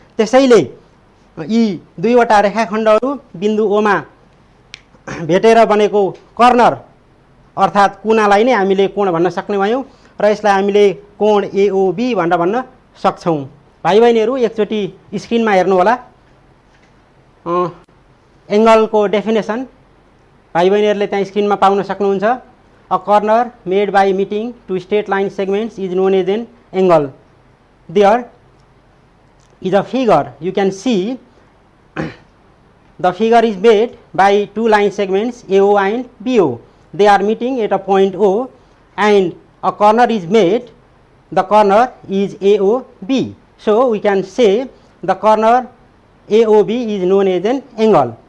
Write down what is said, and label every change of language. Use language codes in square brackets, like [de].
[ne] त्यसैले यी दुईवटा रेखाखण्डहरू बिन्दु O मा भेटेर बनेको कर्नर अर्थात् कुनालाई नै हामीले कोण भन्न सक्ने भयौं र यसलाई हामीले कोण AOB भनेर भन्न सक्छौं। भाइ बहिनीहरू, एकचोटि स्क्रिनमा हेर्नु होला। एंगलको डेफिनेसन भाइ बहिनीहरूले त्यहाँ स्क्रिनमा पाउन सक्नुहुन्छ। [en] A corner made by meeting two straight line segments is known as an angle. There is a figure you can see the figure is made by two line segments AO and BO. They are meeting at a point O and a corner is made. The corner is AOB. So we can say the corner AOB is known as an angle.